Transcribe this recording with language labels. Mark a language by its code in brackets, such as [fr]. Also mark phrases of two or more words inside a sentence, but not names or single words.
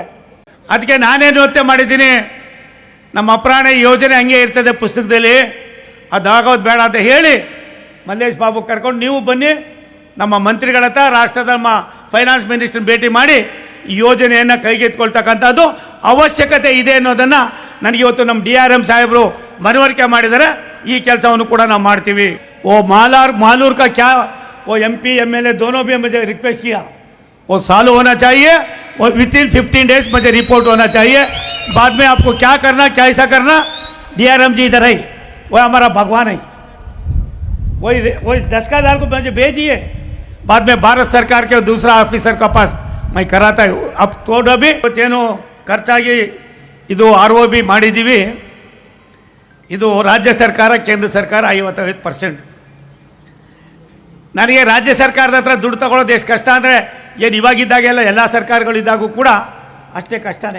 [kn] ಅದಕ್ಕೆ ನಾನೇನು ಯೋಚನೆ ಮಾಡಿದ್ದೀನಿ, ನಮ್ಮ ಅಪ್ರಾಣ ಯೋಜನೆ ಹಂಗೆ ಇರ್ತದೆ ಪುಸ್ತಕದಲ್ಲಿ, ಅದಾಗೋದು ಬೇಡ ಅಂತ ಹೇಳಿ ಮಲ್ಲೇಶ್ ಬಾಬು ಕರ್ಕೊಂಡು ನೀವು ಬನ್ನಿ, ನಮ್ಮ ಮಂತ್ರಿಗಳ ಹತ್ರ ರಾಷ್ಟ್ರದ ನಮ್ಮ [en] finance minister [kn] ಭೇಟಿ ಮಾಡಿ ಈ ಯೋಜನೆಯನ್ನು ಕೈಗೆತ್ಕೊಳ್ತಕ್ಕಂಥದ್ದು ಅವಶ್ಯಕತೆ ಇದೆ ಅನ್ನೋದನ್ನು ನನಗೆ ಇವತ್ತು ನಮ್ಮ DRM ಸಾಹೇಬರು ಮನವರಿಕೆ ಮಾಡಿದ್ದಾರೆ. ಈ ಕೆಲಸವನ್ನು ಕೂಡ ನಾವು ಮಾಡ್ತೀವಿ. [hi] मालूर का क्या वो MP MLA दोनों भी मुझे रिक्वेस्ट किया, वो सॉल्व होना चाहिए और [en] within 15 days [hi] मुझे रिपोर्ट होना चाहिए. बाद में आपको क्या करना क्या ऐसा करना, DRM जी इधर है, वो हमारा भगवान है, वही 10 का दाल को मुझे भेजिए. बाद में भारत सरकार के दूसरा ऑफिसर का पास मैं कराता है. अब तोड़ भी [kn] ಏನು ಖರ್ಚಾಗಿ ಇದು ROB ಮಾಡಿದ್ದೀವಿ. ಇದು ರಾಜ್ಯ ಸರ್ಕಾರ ಕೇಂದ್ರ ಸರ್ಕಾರ 55%. ನನಗೆ ರಾಜ್ಯ ಸರ್ಕಾರದ ಹತ್ರ ದುಡ್ಡು ತಗೊಳ್ಳೋದು ಎಷ್ಟು ಕಷ್ಟ ಅಂದರೆ, ಏನು ಇವಾಗಿದ್ದಾಗೆಲ್ಲ ಎಲ್ಲ ಸರ್ಕಾರಗಳಿದ್ದಾಗೂ ಕೂಡ ಅಷ್ಟೇ ಕಷ್ಟನೇ.